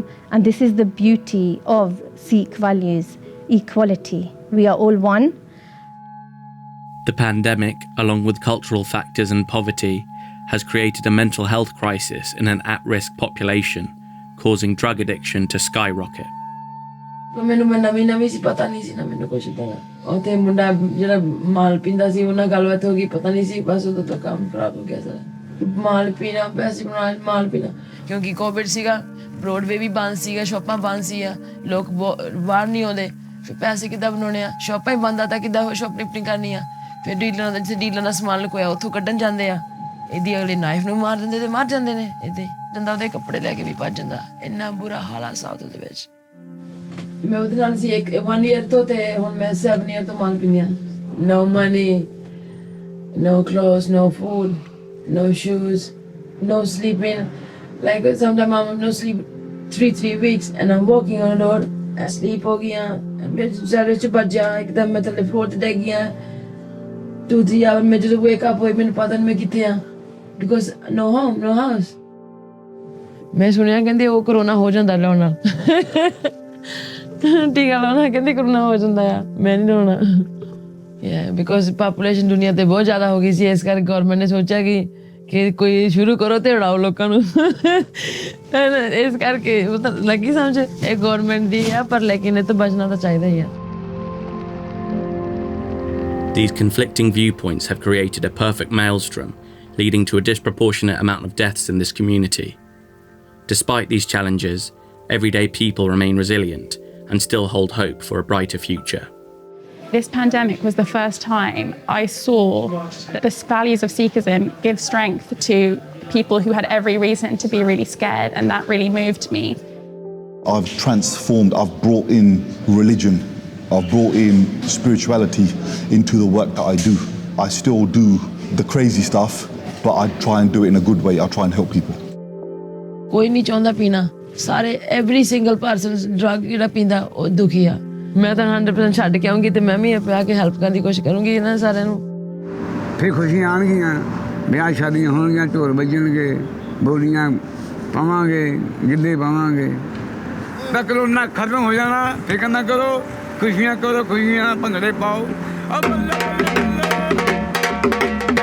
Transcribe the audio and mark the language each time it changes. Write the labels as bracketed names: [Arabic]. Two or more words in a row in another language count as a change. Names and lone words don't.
[English] And this is the beauty of Sikh values, equality. We are all one. The pandemic, along with cultural factors and poverty, has created a mental health crisis in an at-risk population, causing drug addiction to skyrocket. [Punjabi] ਮੈਨੂੰ ਨਵੀਂ ਸੀ ਪਤਾ ਨਹੀਂ ਸੀ ਨਾ ਮੈਨੂੰ ਕੁਝ ਤਾਂ ਉੱਥੇ ਮੁੰਡਾ ਜਿਹੜਾ ਮਾਲ ਪੀਂਦਾ ਸੀ ਉਹਨਾਂ ਗੱਲਬਾਤ ਹੋ ਗਈ ਪਤਾ ਨਹੀਂ ਸੀ ਬਸ ਉਦੋਂ ਤੱਕ ਕੰਮ ਖਰਾਬ ਹੋ ਗਿਆ ਸਾਰਾ ਮਾਲ ਪੀਣਾ ਪੈਸੇ ਬਣਾ ਮਾਲ ਪੀਣਾ ਕਿਉਂਕਿ ਕੋਵਿਡ ਸੀਗਾ ਬ੍ਰੌਡਵੇ ਵੀ ਬੰਦ ਸੀਗਾ ਸ਼ਾਪਾਂ ਬੰਦ ਸੀਗਾ ਲੋਕ ਬਾਹਰ ਨਹੀਂ ਆਉਂਦੇ ਫਿਰ ਪੈਸੇ ਕਿੱਦਾਂ ਬਣਾਉਣੇ ਆ ਸ਼ਾਪਾਂ ਹੀ ਬੰਦ ਆ ਤਾਂ ਕਿੱਦਾਂ ਸ਼ਾਪਲਿਫਟਿੰਗ ਕਰਨੀ ਆ ਫਿਰ ਡੀਲਰਾਂ ਦਾ ਜਿੱਥੇ ਡੀਲਰਾਂ ਦਾ ਸਮਾਨ ਲੁਕੋਇਆ ਉੱਥੋਂ ਕੱਢਣ ਜਾਂਦੇ ਆ ਇਹਦੀ ਅਗਲੇ ਨਾਈਫ ਨੂੰ ਮਾਰ ਦਿੰਦੇ ਤੇ ਮਰ ਜਾਂਦੇ ਨੇ ਇਹਦੇ ਜਾਂਦਾ ਉਹਦੇ ਕੱਪੜੇ ਲੈ ਕੇ ਵੀ ਭੱਜ ਜਾਂਦਾ ਇੰਨਾ ਬੁਰਾ ਹਾਲ ਆ ਸਾਊਥ ਦੇ ਵਿੱਚ ਮੈਂ ਉਹਦੇ ਨਾਲ ਸੀ 1 year ਤੋਂ ਤੇ ਹੁਣ ਮੈਂ 7 year ਤੋਂ ਮਾਲ ਪੀਂਦੀ ਹਾਂ [English] no money no clothes no food no shoes no sleeping like sometimes I'm no sleep 3 weeks and I'm walking on the road I sleep [Punjabi] ਹੋ ਗਿਆ ਮੈਂ ਜ਼ਰਾ ਚ ਭੱਜਿਆ ਇੱਕਦਮ ਮੈਂ ਥੱਲੇ ਫਲੋਰ ਤੇ ਡਿੱਗ ਗਿਆ 2-3 hours ਮੈਂ ਜਦੋਂ [English] wake up [Punjabi] ਹੋਈ ਮੈਨੂੰ ਪਤਾ ਨਹੀਂ ਮੈਂ ਕਿੱਥੇ ਆ [English] because no home no house [Punjabi] ਮੈਂ ਸੁਣਿਆ ਕਹਿੰਦੇ ਉਹ ਕਰੋਨਾ ਹੋ ਜਾਂਦਾ ਲਾਉਣ ਨਾਲ ਟੀਕਾ ਲਾਉਣਾ ਕਹਿੰਦੇ ਕਰੋਨਾ ਹੋ ਜਾਂਦਾ ਆ ਮੈਂ ਨਹੀਂ ਲਾਉਣਾ [English] because population [Punjabi] ਦੁਨੀਆ ਤੇ ਬਹੁਤ ਜ਼ਿਆਦਾ ਹੋ ਗਈ ਸੀ ਇਸ ਕਰਕੇ ਗਵਰਨਮੈਂਟ ਨੇ ਸੋਚਿਆ ਕਿ ਕੋਈ ਸ਼ੁਰੂ ਕਰੋ ਤੇ ਉਡਾਓ ਲੋਕਾਂ ਨੂੰ ਇਸ ਕਰਕੇ ਲੱਗੀ ਸਮਝ ਇਹ ਗਵਰਨਮੈਂਟ ਦੀ ਆ ਪਰ ਲੇਕਿਨ ਇਹ ਤੋਂ ਬਚਣਾ ਤਾਂ ਚਾਹੀਦਾ ਹੀ ਆ [English] These conflicting viewpoints have created a perfect maelstrom, leading to a disproportionate amount of deaths in this community. Despite these challenges, everyday people remain resilient and still hold hope for a brighter future. This pandemic was the first time I saw that the values of Sikhism give strength to people who had every reason to be really scared, and that really moved me. I've transformed, I've brought in religion, I've brought in spirituality into the work that I do. I still do the crazy stuff, but I try and do it in a good way. I try and help people. [Punjabi] ਕੋਈ ਨਹੀਂ ਚਾਹੁੰਦਾ ਪੀਣਾ ਸਾਰੇ [English] every single person drug [Punjabi] ਜਿਹੜਾ ਪੀਂਦਾ ਉਹ ਦੁਖੀ ਆ ਮੈਂ ਤਾਂ 100% ਛੱਡ ਕੇ ਆਉਂਗੀ ਤੇ ਮੈਂ ਵੀ ਆ ਕੇ ਹੈਲਪ ਕਰਨ ਦੀ ਕੋਸ਼ਿਸ਼ ਕਰੂੰਗੀ ਇਹਨਾਂ ਸਾਰਿਆਂ ਨੂੰ ਫਿਰ ਖੁਸ਼ੀਆਂ ਆਉਣਗੀਆਂ ਵਿਆਹ ਸ਼ਾਦੀਆਂ ਹੋਣਗੀਆਂ ਢੋਲ ਵੱਜਣਗੇ ਬੋਲੀਆਂ ਪਾਵਾਂਗੇ ਗਿੱਧੇ ਪਾਵਾਂਗੇ ਤਾਂ ਕਰੋਨਾ ਖਤਮ ਹੋ ਜਾਣਾ ਫਿਕਰ ਨਾ ਕਰੋ ਖੁਸ਼ੀਆਂ ਭੰਗੜੇ ਪਾਓ